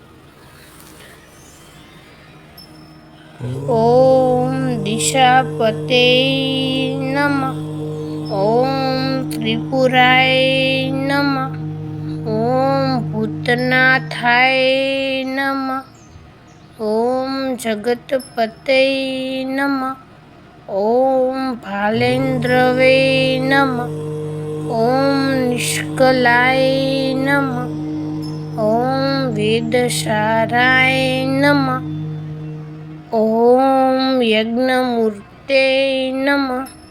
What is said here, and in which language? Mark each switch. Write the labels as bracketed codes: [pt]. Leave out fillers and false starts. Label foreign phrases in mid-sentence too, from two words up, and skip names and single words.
[sa] ઓમ દિશાપતે નમઃ. ઓમ ત્રિપુરાય નમઃ. ઓમ ભૂતનાથાય નમઃ. ઓમ જગતપતે નમઃ. ॐ भालेन्द्रवे नमः। ॐ निष्कलाय नमः। ॐ वेदसाराय नमः। ॐ यज्ञमूर्ते नमः।